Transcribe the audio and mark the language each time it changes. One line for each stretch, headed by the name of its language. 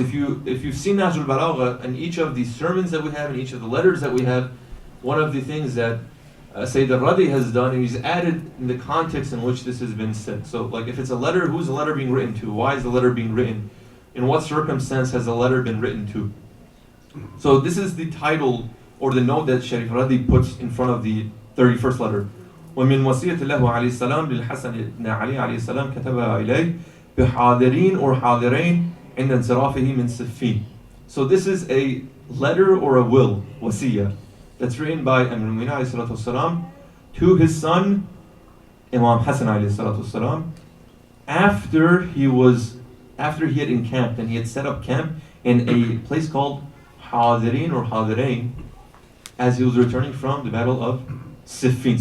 English: If you've seen Nahj al-Balagha and each of the sermons that we have and each of the letters that we have, one of the things that Sayyid al-Radi has done, and he's added in the context in which this has been said. So like if it's a letter, who's the letter being written to? Why is the letter being written? In what circumstance has the letter been written to? So this is the title or the note that Sharif Radi puts in front of the 31st letter.
Arabic: ومن وصية الله عليه السلام للحسن بن علي عليه السلام كتبها إليه بحاضرين or حاضرين عند انصرافه من صفين.
English: So this is a letter or a will, wasiyah, that's written by Amir al-Mu'minin alayhi salatu wasalam to his son, Imam Hassan alayhi salatu wasalam, after he had encamped and he had set up camp in a place called Hadirin or Hadirain, as he was returning from the battle of Siffin.